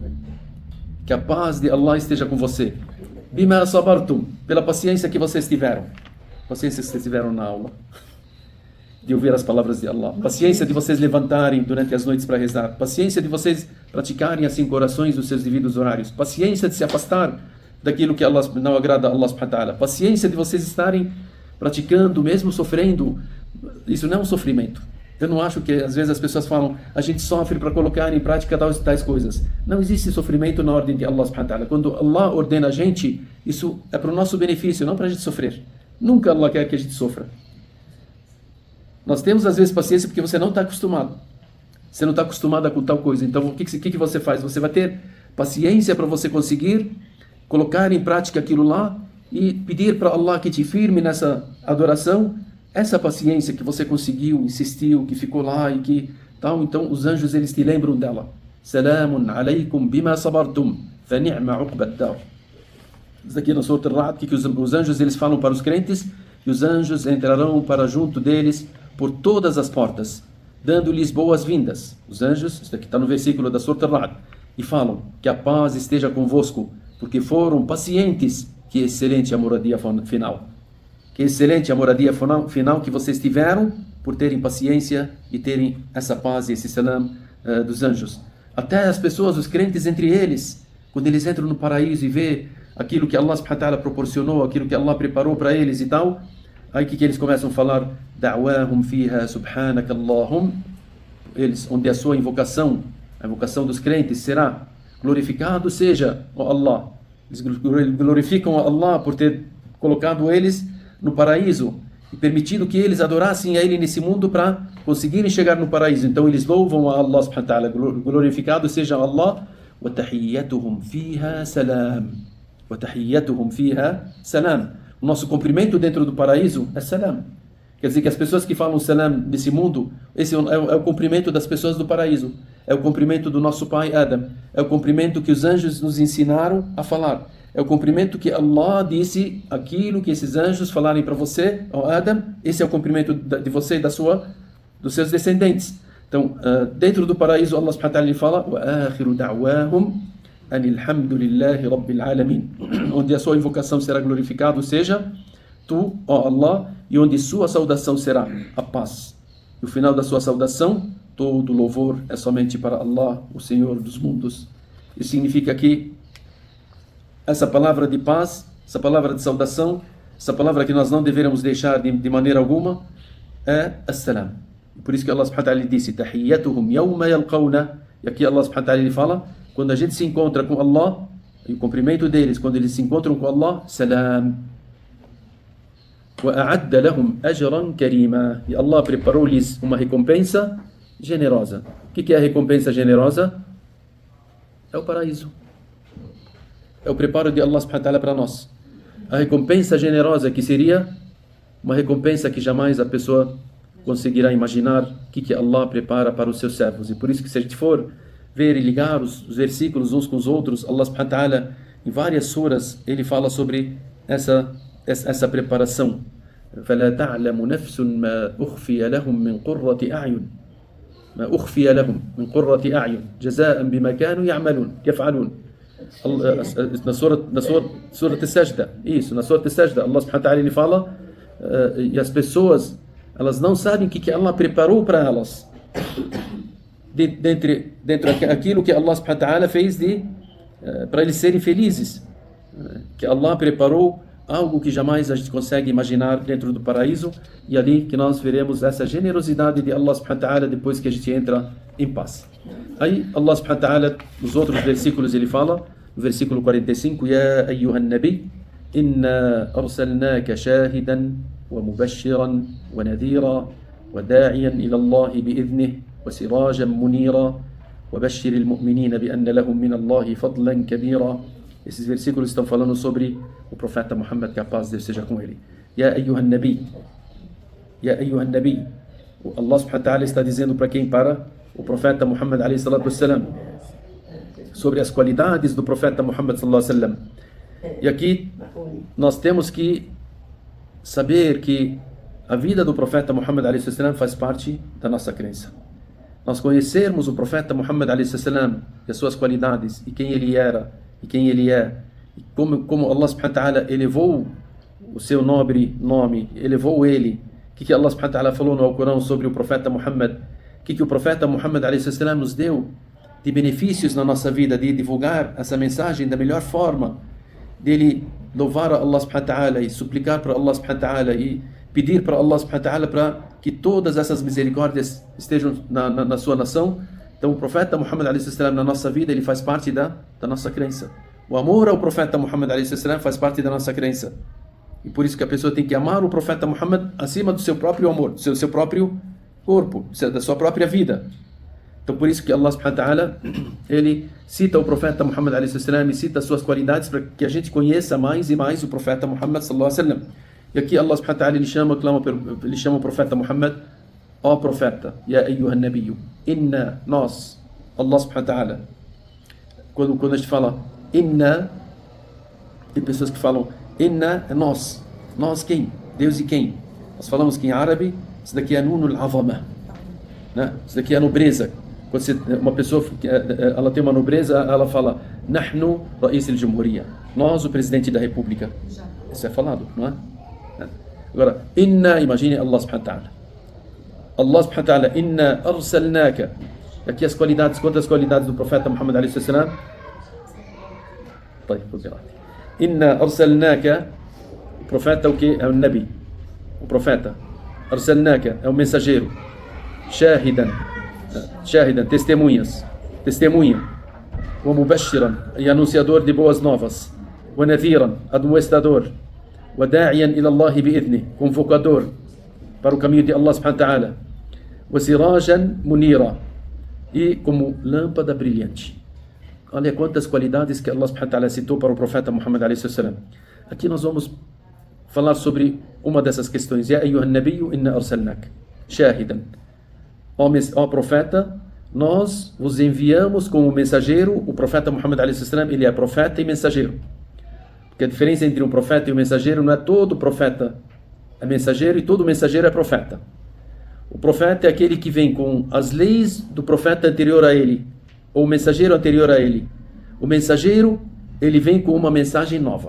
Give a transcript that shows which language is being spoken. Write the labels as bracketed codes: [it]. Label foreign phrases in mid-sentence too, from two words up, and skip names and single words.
[pt] Que a paz de Allah esteja com você. [ar] بِمَا صَبَرْتُمْ. [pt] Pela paciência que vocês tiveram. Paciência que vocês tiveram na aula. De ouvir as palavras de Allah. Paciência de vocês levantarem durante as noites para rezar. Paciência de vocês praticarem assim orações nos seus devidos horários. Paciência de se afastar daquilo que Allah não agrada a Allah [ar] سبحانه وتعالى. [pt] Paciência de vocês estarem praticando, mesmo sofrendo. Isso não é um sofrimento. Eu não acho que às vezes as pessoas falam a gente sofre para colocar em prática tais coisas. Não existe sofrimento na ordem de Allah [ar] سبحانه وتعالى. [pt] Quando Allah ordena a gente, isso é para o nosso benefício, não para a gente sofrer. Nunca Allah quer que a gente sofra. Nós temos às vezes paciência porque você não está acostumado. Você não está acostumada com tal coisa. Então o que você faz? Você vai ter paciência para você conseguir colocar em prática aquilo lá e pedir para Allah que te firme nessa adoração. Essa paciência que você conseguiu, insistiu, que ficou lá e que tal, então os anjos eles te lembram dela. [ar] سلام عليكم بما صبرتم فنعم عقبى الدار. [pt] Isso aqui no Surah Al-Ra'd, que os anjos eles falam para os crentes, e os anjos entrarão para junto deles por todas as portas, dando-lhes boas-vindas. Os anjos, isso aqui está no versículo da Surah Al-Ra'd, e falam que a paz esteja convosco, porque foram pacientes. Que excelente a moradia final. Que excelente a moradia final que vocês tiveram por terem paciência e terem essa paz e esse salam dos anjos. Até as pessoas, os crentes entre eles, quando eles entram no paraíso e vê aquilo que Allah [ar] سبحانه وتعالى [pt] proporcionou, aquilo que Allah preparou para eles e tal, aí que eles começam a falar [ar] دعواهم فيها سبحانك اللهم, [pt] eles, onde a sua invocação, a invocação dos crentes será glorificado seja ó Allah. Eles glorificam a Allah por ter colocado eles no paraíso e permitido que eles adorassem a Ele nesse mundo para conseguirem chegar no paraíso. Então eles louvam a Allah [ar] سبحانه وتعالى, [pt] glorificado seja Allah. [ar] وَتَحِيَّتُهُمْ فِيهَا سَلَامٌ. وَتَحِيَّتُهُمْ فِيهَا سَلَامٌ. [pt] O nosso cumprimento dentro do paraíso é salam. Quer dizer que as pessoas que falam salam nesse mundo, esse é o cumprimento das pessoas do paraíso. É o cumprimento do nosso pai Adam. É o cumprimento que os anjos nos ensinaram a falar. É o cumprimento que Allah disse, aquilo que esses anjos falarem para você, ó Adam, esse é o cumprimento de você e dos seus descendentes. Então, dentro do paraíso, Allah [ar] سبحانه وتعالى [pt] fala: [ar] وَآخِرُ دَعْوَاهُمْ أَنِ الْحَمْدُ لِلَّهِ رَبِّ الْعَالَمِينَ. [pt] Onde a sua invocação será glorificada, seja tu, ó Allah, e onde sua saudação será a paz. E o final da sua saudação, todo louvor é somente para Allah, o Senhor dos mundos. Isso significa que essa palavra de paz, essa palavra de saudação, essa palavra que nós não deveremos deixar de maneira alguma, é as-salam. Por isso que Allah [ar] سبحانه وتعالى [pt] disse: [ar] تحيتهم يوم يلقون. [pt] E aqui Allah [ar] سبحانه وتعالى [pt] fala, quando a gente se encontra com Allah, e o cumprimento deles, quando eles se encontram com Allah, salam. [ar] وَأَعَدَّ لَهُمْ أَجْرًا كَرِيمًا. [pt] E Allah preparou-lhes uma recompensa generosa. O que é a recompensa generosa? É o paraíso. É o preparo de Allah [ar] سبحانه وتعالى [pt] para nós. A recompensa generosa que seria uma recompensa que jamais a pessoa conseguirá imaginar o que Allah prepara para os seus servos. E por isso que se a gente for ver e ligar os versículos uns com os outros, Allah [ar] سبحانه وتعالى [pt] em várias suras ele fala sobre essa preparação. [ar] فَلَا تَعْلَمُ نَفْسٌ مَا أُخْفِيَ لَهُمْ مِنْ قُرَّةِ أَعْيُنٍ ما أخفي لهم من قرة أعين جزاء بما كانوا يفعلون. [pt] Na Surah As-Sajda, isso, na Surah As-Sajda, Allah [ar] سبحانه وتعالى [pt] ele fala e as pessoas, elas não sabem o que Allah preparou para elas dentro daquilo que Allah [ar] سبحانه وتعالى [pt] fez para eles serem felizes, que Allah preparou algo que jamais a gente consegue imaginar dentro do paraíso, e ali que nós veremos essa generosidade de Allah [ar] سبحانه وتعالى [pt] depois que a gente entra em paz. Aí Allah [ar] سبحانه وتعالى, [pt] nos outros versículos ele fala, no versículo 45, [ar] يا أيها النبي إنا أرسلناك شاهدا ومبشرا ونذيرا وداعيا إلى الله بإذنه وسراجا منيرا وبشر المؤمنين بأن لهم من الله فضلا كبيرا. [pt] Esses versículos estão falando sobre o profeta Muhammad, que a paz de Deus seja com ele. [ar] يا أيها النبي يا أيها النبي. [pt] Allah [ar] سبحانه وتعالى [pt] está dizendo para quem? Para o profeta Muhammad [ar] عليه الصلاة والسلام, [pt] sobre as qualidades do profeta Muhammad [ar] صلى الله عليه وسلم. [pt] E aqui nós temos que saber que a vida do profeta Muhammad [ar] عليه الصلاة والسلام [pt] faz parte da nossa crença. Nós conhecermos o profeta Muhammad [ar] عليه الصلاة والسلام [pt] e as suas qualidades, e quem ele era, e quem ele é, e como Allah [ar] سبحانه وتعالى [pt] elevou o seu nobre nome, elevou ele. O que Allah [ar] سبحانه وتعالى [pt] falou no Alcorão sobre o profeta Muhammad? O que o profeta Muhammad [ar] عليه السلام [pt] nos deu de benefícios na nossa vida, de divulgar essa mensagem da melhor forma, dele louvar a Allah [ar] سبحانه وتعالى [pt] e suplicar para Allah [ar] سبحانه وتعالى [pt] e pedir para Allah [ar] سبحانه وتعالى [pt] para que todas essas misericórdias estejam na sua nação. Então o profeta Muhammad [ar] عليه السلام [pt] na nossa vida, ele faz parte da nossa crença. O amor ao profeta Muhammad [ar] عليه السلام [pt] faz parte da nossa crença. E por isso que a pessoa tem que amar o profeta Muhammad acima do seu próprio amor, do seu próprio corpo, da sua própria vida. Então por isso que Allah [ar] سبحانه وتعالى [pt] ele cita o profeta Muhammad [ar] عليه السلام [pt] e cita as suas qualidades para que a gente conheça mais e mais o profeta Muhammad [ar] صلى الله عليه وسلم. [pt] E aqui Allah [ar] سبحانه وتعالى [pt] ele chama o profeta Muhammad, ó profeta, [ar] يا أيها النبي إنا, nós, الله سبحانه وتعالى. [pt] Quando a gente fala inna, tem pessoas que falam inna é nós. Nós quem? Deus e quem? Nós falamos que em árabe, isso daqui é [ar] نون العظمة, [pt] né? Isso daqui é a nobreza. Quando uma pessoa ela tem uma nobreza, ela fala [ar] نحن رئيس الجمهورية, [pt] nós o presidente da república. Isso é falado, não é? Agora, inna, imagine Allah [ar] سبحانه وتعالى. الله سبحانه وتعالى إنا أرسلناك. [pt] Aqui as qualidades, quantas qualidades do profeta Muhammad [ar] عليه السلام? إنا أرسلناك, [pt] o profeta o que? É o Nabi, o profeta. Arsalnaka é o mensageiro. Shahidan, testemunha. [ar] ومبشرا, [pt] e anunciador de boas novas. [ar] ونذيرا, [pt] admoestador. [ar] وداعيا إلى الله بإذنه, [pt] convocador para o caminho de Allah [ar] سبحانه وتعالى. وسراجا منيرا, [pt] e como lâmpada brilhante. Olha quantas qualidades que Allah [ar] سبحانه وتعالى [pt] citou para o profeta Muhammad [ar] عليه السلام. [pt] Aqui nós vamos falar sobre uma dessas questões. [ar] يا أيها النبي إنا أرسلناك شاهدا. [pt] Ó profeta, nós vos enviamos como mensageiro. O profeta Muhammad [ar] عليه السلام, [pt] ele é profeta e mensageiro. Porque a diferença entre um profeta e um mensageiro não é todo profeta é mensageiro e todo mensageiro é profeta. O profeta é aquele que vem com as leis do profeta anterior a ele, ou o mensageiro anterior a ele. O mensageiro, ele vem com uma mensagem nova.